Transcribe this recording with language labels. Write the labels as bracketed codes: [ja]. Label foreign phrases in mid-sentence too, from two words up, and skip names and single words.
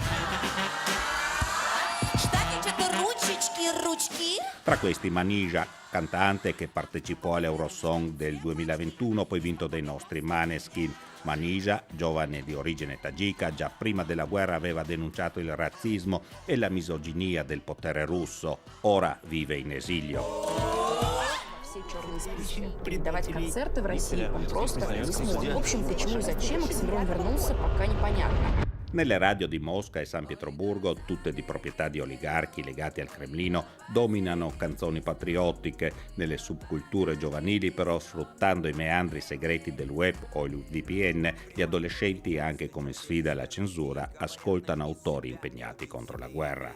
[it] Tra questi Manizha, cantante che partecipò all'Eurosong del 2021, poi vinto dai nostri Maneskin. Manizha, giovane di origine tagika, già prima della guerra aveva denunciato il razzismo e la misoginia del potere russo. Ora vive in esilio. [ru] Черные спички, давать концерты в России, он просто не сможет. В общем, почему и зачем Оксимирон вернулся, пока непонятно. [it] Nelle radio di Mosca e San Pietroburgo, tutte di proprietà di oligarchi legati al Cremlino, dominano canzoni patriottiche. Nelle subculture giovanili, però, sfruttando i meandri segreti del web o il VPN, gli adolescenti, anche come sfida alla censura, ascoltano autori impegnati contro la guerra.